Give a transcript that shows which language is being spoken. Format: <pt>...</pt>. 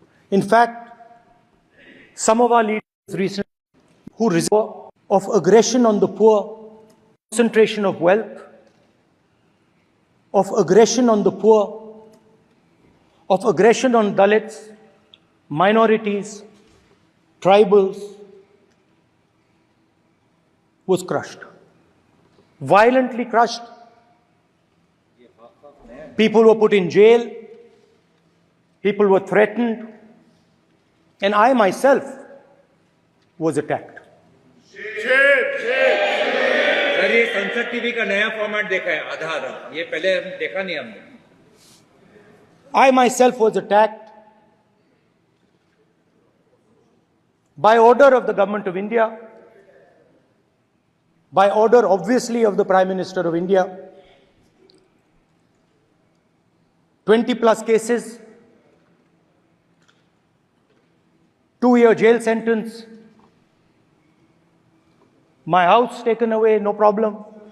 <en>In fact, some of our leaders recently who resisted of aggression on the poor, concentration of wealth, of aggression on the poor, of aggression on Dalits, minorities, tribals, was crushed, violently crushed. People were put in jail, people were threatened, and I myself was attacked.</en> <hi>Sir ये संसद TV का नया format देखा है, आधा, ये पहले देखा नहीं हमने।</hi> <en>I myself was attacked by order of the government of India, by order obviously of the Prime Minister of India. 20 plus cases, 2-year jail sentence, my house taken away, no problem.</en>